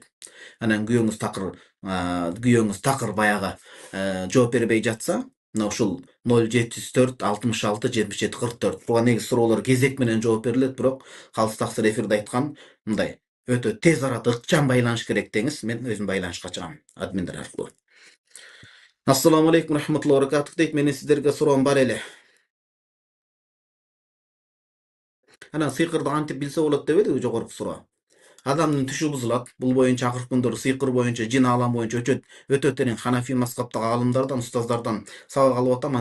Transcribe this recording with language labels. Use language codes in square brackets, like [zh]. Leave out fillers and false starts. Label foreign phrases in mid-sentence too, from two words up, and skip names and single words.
[ky] Анан күйөөңүз такыр баягы жооп бербей жатса, мына ушул 074 66 77 44. Буга негизи суроолор кезек менен жооп берилет, бирок калыс таксыр эфирде айткан мындай өтө тез арада ыкчам байланыш керек деңиз, мен өзүм байланышка чыгам админдер аркылуу. [ar] السلام عليكم رحمة الله وبركاته дейт. [ky] Менин сиздерге суроом бар эле. Анан сыйкырды кантип билсе болот деп эле жогорку суроо. Адамдын түшү бузулат. Бул боюнча акыркы күндөр сыйкыр боюнча, жин алам боюнча өтө терең ханафи мазхабтагы аалымдардан, устаздардан сабак алып атам.